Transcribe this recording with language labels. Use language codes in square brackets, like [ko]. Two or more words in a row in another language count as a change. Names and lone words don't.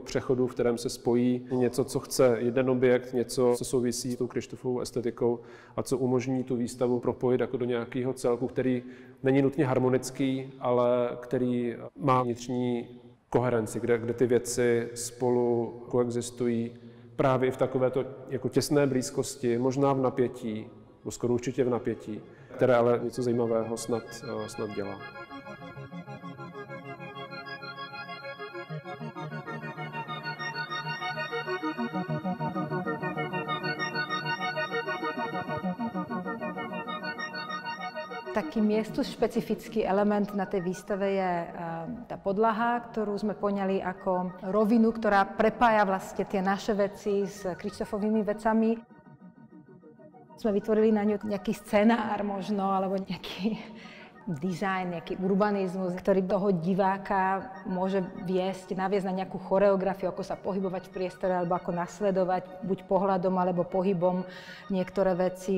[cs] přechodu, v kterém se spojí něco, co chce jeden objekt, něco, co souvisí s tou Krištofovou estetikou a co umožní tu výstavu propojit jako do nějakého celku, který není nutně harmonický, ale který má vnitřní koherenci, kde ty věci spolu koexistují právě i v takovéto jako těsné blízkosti, možná v napětí, skoro určitě v napětí, které ale něco zajímavého snad dělá. [sk] Taký miestošpecifický element na tej výstave je tá podlaha, ktorú sme poňali ako rovinu, ktorá prepája vlastne tie naše veci s Krištofovými vecami. Sme vytvorili na ňu nejaký scenár možno, alebo nejaký dizajn, nejaký urbanizmus, ktorý toho diváka môže naviesť na nejakú choreografiu, ako sa pohybovať v priestore, alebo ako nasledovať buď pohľadom, alebo pohybom niektoré veci.